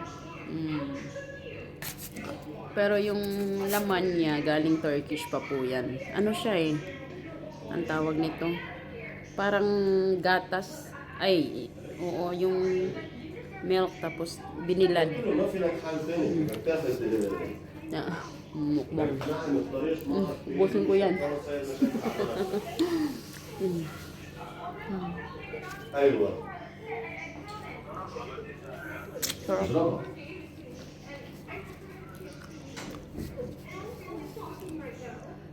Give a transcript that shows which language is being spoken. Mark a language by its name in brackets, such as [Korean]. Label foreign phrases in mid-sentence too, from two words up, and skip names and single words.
[Filipino] Pero yung laman niya, galing Turkish pa po yan. Ano siya eh? Ang tawag nito? Parang gatas. Ay, oo, yung milk tapos binilad. [Arabic] ما في لك حل ثاني انك تاخذ [Filipino] Mukbang. [Arabic] نعم الطريق ما في [Filipino] Ubusin ko yan. [Arabic] خلاص هي مشاكل ايوه [Filipino] Sarap. [Arabic] اضربها